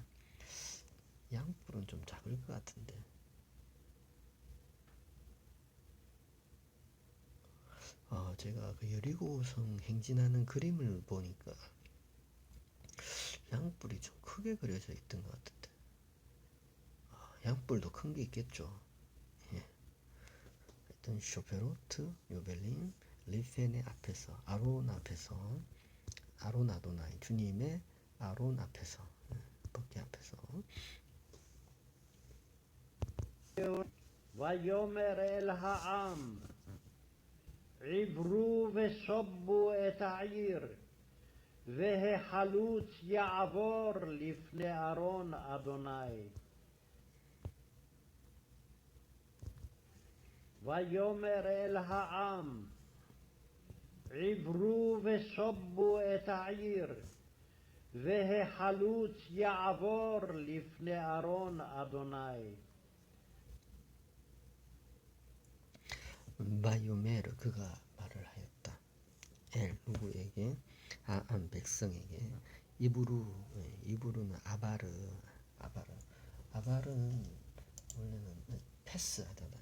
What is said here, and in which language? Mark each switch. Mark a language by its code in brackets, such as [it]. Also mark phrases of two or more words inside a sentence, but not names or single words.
[ko] 양뿔은 좀 작을 것 같은데. 제가 그 여리고성 행진하는 그림을 보니까 양뿔이 좀 크게 그려져 있던 것 같은데. 양뿔도 큰 게 있겠죠. 예. 하여튼 [he] שופרות יובלים לפני [ko] 앞에서 아론 앞에서 [he] ארון אדוני [ko] 주님의 아론 앞에서 법궤 앞에서 [he] ויאמר אל העם עברו וסובו את העיר והחלוץ יעבור לפני ארון אדוני. ויאמר אל העם עברו וסובו את העיר והחלוץ יעבור לפני ארון אדוני. [ko] 바이오메르 그가 말을 하였다. 엘 누구에게? 아안 백성에게. 이브루는 아바르는 원래는 패스 하잖아요.